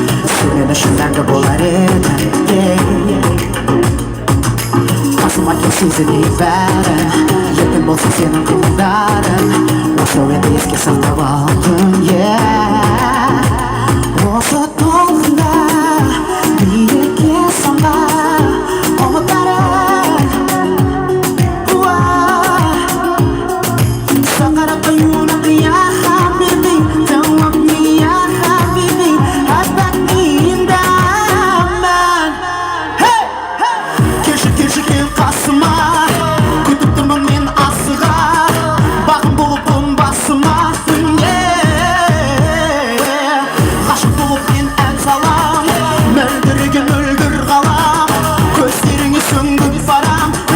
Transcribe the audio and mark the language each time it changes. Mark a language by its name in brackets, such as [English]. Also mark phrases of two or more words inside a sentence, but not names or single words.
[Kazakh] сен мен үшін мәңгі болар едің, қасыма кел сезінейік бәрін, еркін болсын сенің қимылдарың, осы еді еске сақтап алғын, осы толқында биікке самғар ұмыттарың, сақара қиюны қия хабиби, [English] don't love me [Arabic] يا حبيبي، حبيبي [Kazakh] келші кел қасыма, күтіп тұрмын мен асыға, бағым болып ұн басыма, ғашық болып мен ән салам, мөлдірге мөлдір қалам, көздеріңе сүңгіп барам,